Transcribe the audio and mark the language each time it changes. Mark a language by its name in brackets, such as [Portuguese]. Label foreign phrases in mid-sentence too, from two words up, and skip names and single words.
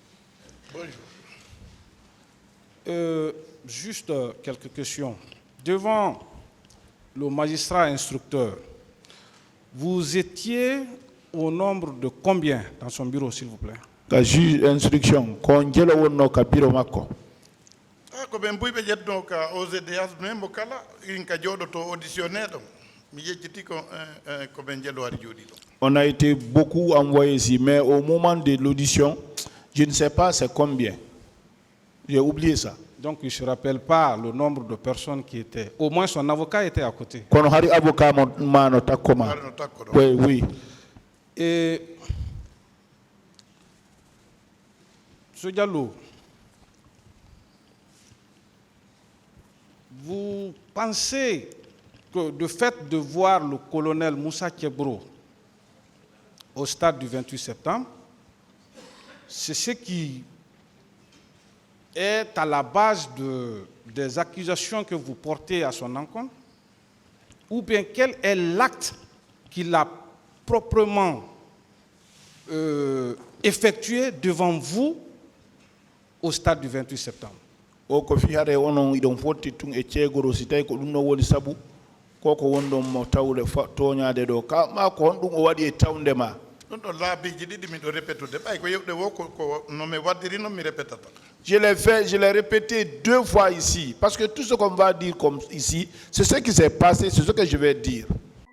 [French] Bonjour. Juste quelques questions. Devant le magistrat instructeur, vous étiez au nombre de combien dans son bureau, s'il vous plaît? [Fula] Ka [French] juge instruction [Fula] ko jelo wonno ka bureau makko. Ko ɓen mbuy ɓe ƴetno ka OGDS ɗumen mo kala in ka jooɗoto auditionné ɗon mi yejjiti ko ɓen jelo hari jooɗi ɗon. [French] On a été beaucoup envoyés ici, mais au moment de l'audition, je ne sais pas c'est combien. J'ai oublié ça. Donc il ne se rappelle pas le nombre de personnes qui étaient. Au moins son avocat était à côté. [Fula] Kono hari avocat mano takoma. [French] Oui, oui. Et M. Diallo, vous pensez que le fait de voir le colonel Moussa Kebro au stade du 28 septembre, c'est ce qui est à la base des accusations que vous portez à son encontre? Ou bien quel est l'acte qu'il a proprement effectué devant vous au stade du 28 septembre? [Fula] O ko fi hare onon idon fotti tun e ceegoro si tawi ko ɗum no woni sabu koko wonɗon mo tawle toñade ɗo ka ma ko hon ɗum o waɗi e tawde ma. ɗum ɗo laabiji ɗiɗi miɗo répétude ɓay ko yewɗe wo ko no mi waddirino mi répétata. [French] Je l'ai fait, je l'ai répété 2 fois ici, parce que tout ce qu'on va dire comme ici, c'est ce qui s'est passé, c'est ce que je vais dire.